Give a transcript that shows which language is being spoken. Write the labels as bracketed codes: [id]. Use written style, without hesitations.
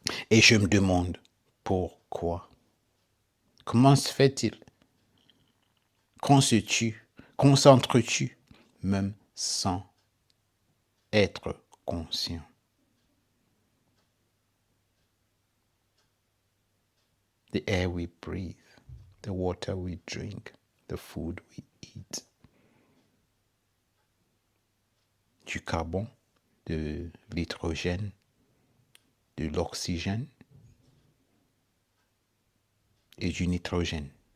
[fr] Et je me demande pourquoi. Comment se fait-il qu'on se tue, qu'on s'entretue, même sans être conscient? [en] The air we breathe, the water we drink, the food we eat. [fr] Du carbone, de l'hydrogène, de l'oxygène et du nitrogène.